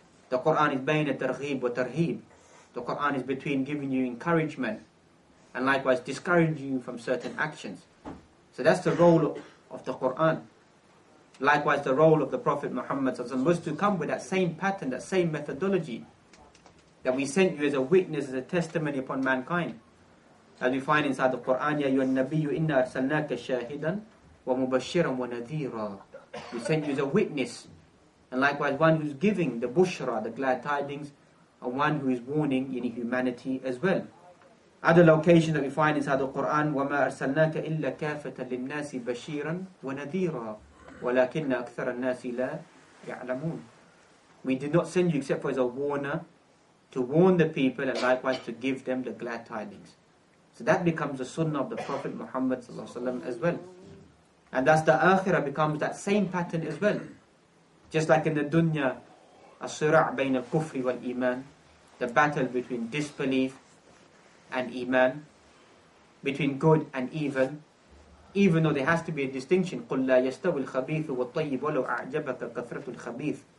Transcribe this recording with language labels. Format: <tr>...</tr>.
<en>The Quran is</en> <ar>بَيْنَ التَّرْغِيبِ وَتَرْهِيبِ.</ar> <en>The Quran is between giving you encouragement and likewise discouraging you from certain actions. So that's the role of the Quran. Likewise the role of the Prophet Muhammad was to come with that same pattern, that same methodology, that we sent you as a witness, as a testimony upon mankind. As we find inside the Quran,</en> <ar>يَا أَيُّهَا النَّبِيُّ إِنَّا أَرْسَلْنَاكَ شَاهِدًا وَمُبَشِّرًا وَنَذِيرًا.</ar> <en>We sent you as a witness, and likewise one who's giving the bushra, the glad tidings, and one who is warning humanity as well. Other locations that we find inside the Quran,</en> <ar>وَمَا أَرْسَلْنَاكَ إِلَّا كَافَةً لِلنَّاسِ بَشِيرًا وَنَذِيرًا وَلَكِنَّ أَكْثَرَ النَّاسِ لَا يَعْلَمُونَ.</ar> <en>We did not send you except for as a warner, to warn the people and likewise to give them the glad tidings. So that becomes the sunnah of the Prophet Muhammad ﷺ as well. And thus the akhirah becomes that same pattern as well. Just like in the dunya,</en> <ar>as-sira' bayna al-kufri wal-iman,</ar> <en>the battle between disbelief and iman, between good and evil, even though there has to be a distinction.</en> <ar>قُلْ لَا يَسْتَوِ الْخَبِيثُ وَالطَّيِّبُ وَلَوْ أَعْجَبَكَ كَثْرَةُ الْخَبِيثِ.</ar>